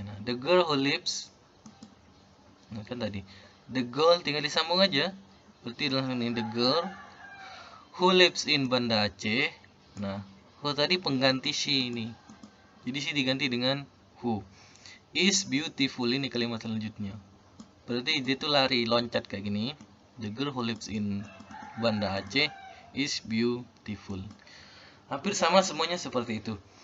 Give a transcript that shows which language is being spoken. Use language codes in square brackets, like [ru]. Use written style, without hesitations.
[id] Nah, [en] the girl who lives. [id] Nah, kan tadi the girl tinggal disambung aja. Berarti dalam ini [en] the girl who lives in Banda Aceh. [id] Nah, who tadi pengganti she ini. Jadi she diganti dengan who. [en] Is beautiful, [id] ini kalimat selanjutnya. Berarti dia tuh lari, loncat kayak gini. [en] The girl who lives in Banda Aceh is beautiful. [id] Hampir sama semuanya seperti itu.